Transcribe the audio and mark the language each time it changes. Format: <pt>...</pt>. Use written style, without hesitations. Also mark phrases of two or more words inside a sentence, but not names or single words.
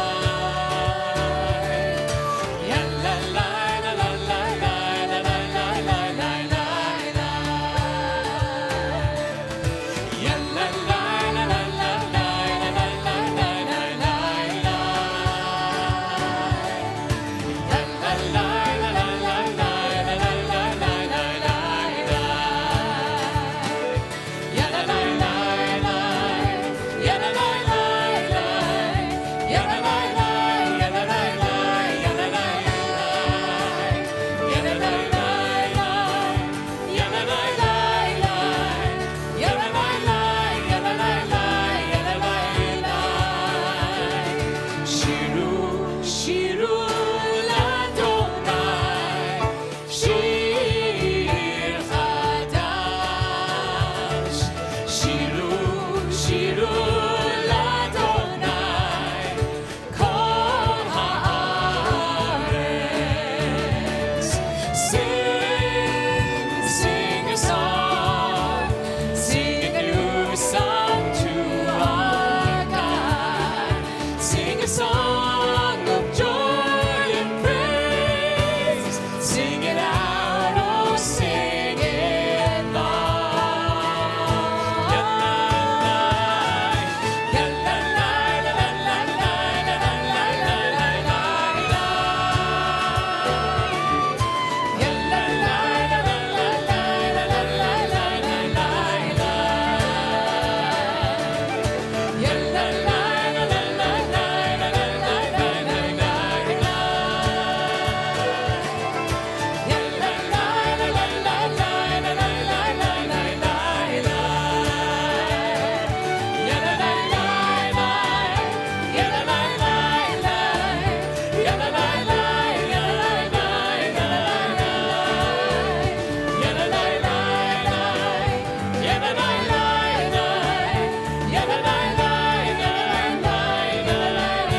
<he>Ya la la la la la la la la la la la la. Ya la la la la la la la la la la la. Ya la la la la la la la la la la la. Ya la la la la, ya la la la la, ya la la la, ya la la la, ya la la la, ya la la la la, ya la la la la, ya la la la, ya la la la, ya la la la. שירו, שירו לאדוני, שיר חדש. שירו, שירו לאדוני, כל הארץ.</he> <en>Sing, sing a song, sing a new song to our God. Sing a song of joy and praise. Sing it out, oh, sing it loud. Ya la la, ya la la la la la la la la la la. Ya la la la la la la la la la la la la. Ya la la la la la la la la la la la la. Ya la la la la la la la la la la la. Ya la la la la, ya la la la la, ya la la la, ya la la la, ya la la la. Ya la la la la, ya la la la la, ya la la la, ya la la la, ya la la la.</en>